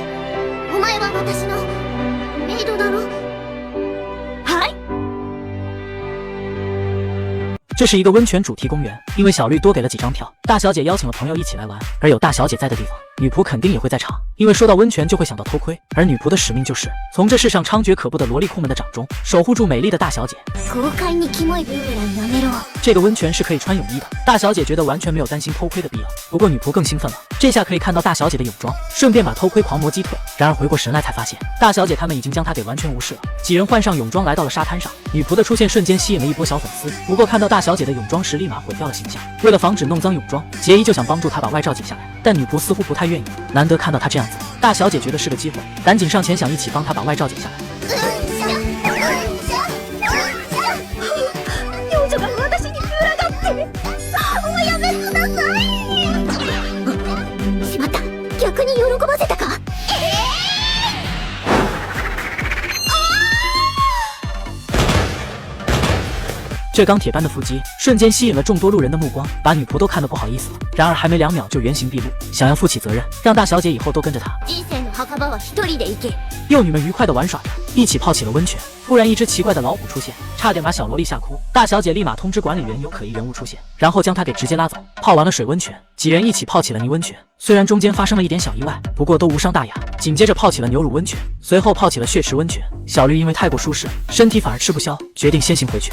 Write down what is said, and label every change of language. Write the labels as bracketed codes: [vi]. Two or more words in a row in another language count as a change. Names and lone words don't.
[ja] お前は私のメイドだろ。はい。 [zh] 这是一个温泉主题公园，因为小绿多给了几张票，大小姐邀请了朋友一起来玩，而有大小姐在的地方，女仆肯定也会在场。因为说到温泉就会想到偷窥，而女仆的使命就是从这世上猖獗可怖的萝莉控们的掌中守护住美丽的大小姐。 [ja] 豪快にキモいブーメランやめろ。 [zh] 这个温泉是可以穿泳衣的，大小姐觉得完全没有担心偷窥的必要。不过女仆更兴奋了，这下可以看到大小姐的泳装，顺便把偷窥狂魔击退。然而回过神来才发现，大小姐他们已经将她给完全无视了。几人换上泳装来到了沙滩上，女仆的出现瞬间吸引了一波小粉丝。不过看到大小姐的泳装时，立马毁掉了形象。为了防止弄脏泳装，杰伊就想帮助她把外罩解下来，但女仆似乎不太愿意。难得看到她这样子，大小姐觉得是个机会，赶紧上前想一起帮她把外罩解下来。 [ja] 幼女が私に群がって。おやめください。しまった、逆に喜ばせたか。 [zh] 这钢铁般的腹肌瞬间吸引了众多路人的目光，把女仆都看得不好意思了。然而还没2秒就原形毕露，想要负起责任，让大小姐以后都跟着她。 [ja] 人生の墓場は一人で行け。 [zh] 幼女们愉快地玩耍着，一起泡起了温泉。突然，一只奇怪的老虎出现，差点把小萝莉吓哭。大小姐立马通知管理员有可疑人物出现，然后将她给直接拉走。泡完了水温泉，几人一起泡起了泥温泉。虽然中间发生了一点小意外，不过都无伤大雅。紧接着泡起了牛乳温泉，随后泡起了血池温泉。小绿因为太过舒适，身体反而吃不消，决定先行回去。